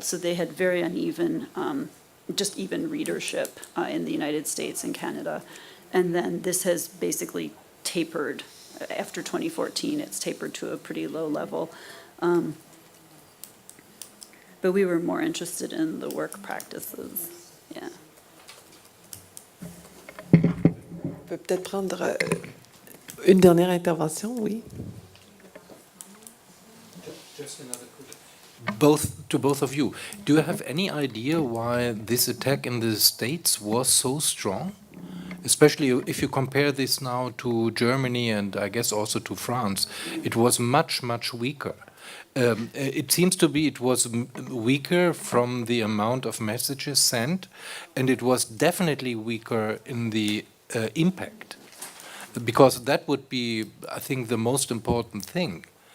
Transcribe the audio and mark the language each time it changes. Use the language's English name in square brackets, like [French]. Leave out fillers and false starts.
[English] So they had very uneven just even readership in the United States and Canada. And then this has basically tapered. After 2014, it's tapered to a pretty low level. But we were more interested in the work practices. Yeah. [French] On peut peut-être prendre une dernière intervention, oui. [English] Just another question. To both of you, do you have any idea why this attack in the States was so strong? Especially if you compare this now to Germany and I guess also to France, it was much, much weaker. It seems to be it was weaker from the amount of messages sent, and it was definitely weaker in the impact, because that would be, I think, the most important thing.